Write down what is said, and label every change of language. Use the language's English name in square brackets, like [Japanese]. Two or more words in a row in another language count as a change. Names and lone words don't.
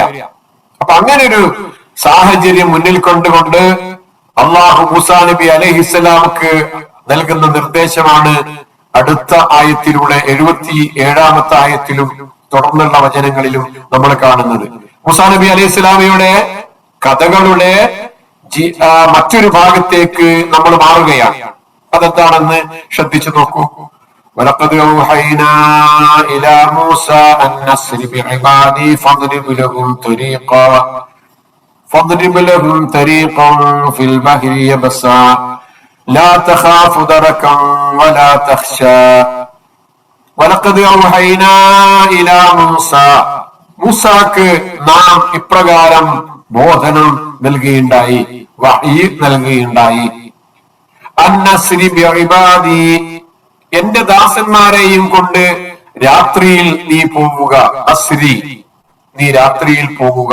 [Malayalam] അപ്പൊ അങ്ങനെ ഒരു സാഹചര്യം മുന്നിൽ കൊണ്ടുകൊണ്ട് അള്ളാഹു മൂസാ നബി അലൈഹിസ്സലാമക്ക് നൽകുന്ന നിർദ്ദേശമാണ് അടുത്ത ആയത്തിലൂടെ 77-ാമത്തെ ആയത്തിലും തുടർന്നുള്ള വചനങ്ങളിലും നമ്മൾ കാണുന്നത്. മൂസാ നബി അലൈഹിസ്സലാമയുടെ കഥകളുടെ മറ്റൊരു ഭാഗത്തേക്ക് നമ്മൾ മാറുകയാണ്. അതെന്താണെന്ന് ശ്രദ്ധിച്ചു നോക്കൂ. [Arabic] وَلَقَدْ أَوْحَيْنَا إِلَى مُوسَىٰ أَنْ أَسْرِ بِعِبَادِي فَاضْرِبْ لَهُمْ طَرِيقًا فاضرب لهم طريقا في البحر يبسا لا تخاف دركا ولا تخشى ولقد أوحينا إلى موسى [Malayalam] മൂസാക്ക് നാം ഇപ്രകാരം ബോധനം നൽകുകയുണ്ടായി, വഹ്യ് നൽകുകയുണ്ടായി. [Arabic] أن أسر بعبادي, [Malayalam] എന്റെ ദാസന്മാരെയും കൊണ്ട് രാത്രിയിൽ നീ പോവുക. അസ്രി, നീ രാത്രിയിൽ പോവുക.